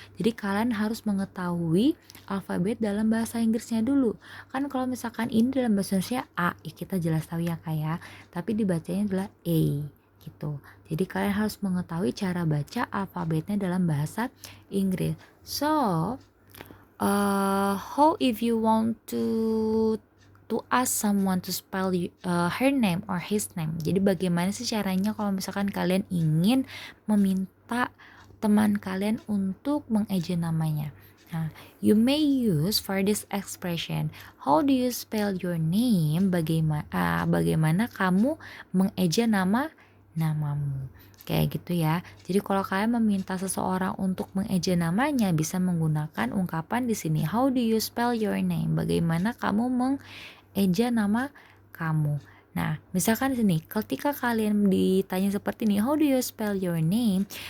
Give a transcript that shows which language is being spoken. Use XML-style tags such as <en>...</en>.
<id>Jadi kalian harus mengetahui alfabet dalam bahasa Inggrisnya dulu. Kan kalau misalkan ini dalam bahasa Indonesia A, ya kita jelas tahu ya kak ya, tapi dibacanya adalah A gitu. Jadi kalian harus mengetahui cara baca alfabetnya dalam bahasa Inggris.</id> <en>So, how if you want to ask someone to spell her name or his name.</en> <id>Jadi bagaimana sih caranya kalau misalkan kalian ingin meminta teman kalian untuk mengeja namanya.</id> <en>Nah, you may use for this expression, how do you spell your name?</en> <id>Bagaimana kamu mengeja namamu. Kayak gitu ya. Jadi kalau kalian meminta seseorang untuk mengeja namanya, bisa menggunakan ungkapan di sini.</id> <en>How do you spell your name?</en> <id>Bagaimana kamu eja nama kamu. Nah, misalkan di sini, ketika kalian ditanya seperti ini,</id> <en>how do you spell your name?</en>